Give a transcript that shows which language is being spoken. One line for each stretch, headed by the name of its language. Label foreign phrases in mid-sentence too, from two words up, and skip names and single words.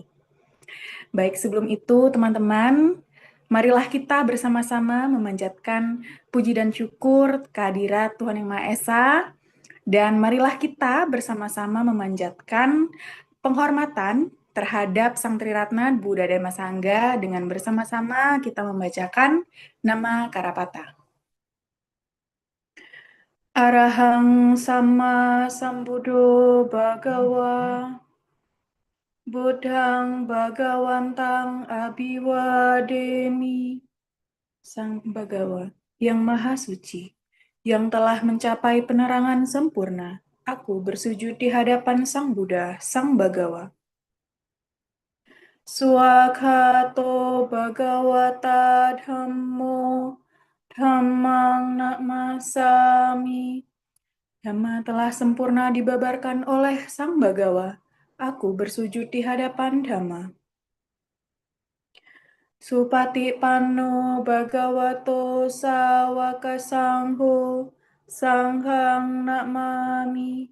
Indonesian: Baik, sebelum itu teman-teman, marilah kita bersama-sama memanjatkan puji dan syukur kehadirat Tuhan Yang Maha Esa, dan marilah kita bersama-sama memanjatkan penghormatan terhadap Sang Triratna Buddha Dhamma Sangha dengan bersama-sama kita membacakan nama Karapata.
Pali: Arahang Sama Sambuddho Bhagawa Buddhang Bhagawantang Abhiwademi.
Indonesian: Sang Bhagawa yang Maha Suci, yang telah mencapai penerangan sempurna, aku bersujud di hadapan Sang Buddha, Sang Bhagawa.
Pali: Swakhato Bhagawata Dhammo Dhammang Namasami.
Indonesian: Dhamma telah sempurna dibabarkan oleh Sang Bhagawa. Aku bersujud di hadapan Dhamma.
Pali: Supati Panno Bhagavato Sawaka Sangho Sanghang Namami.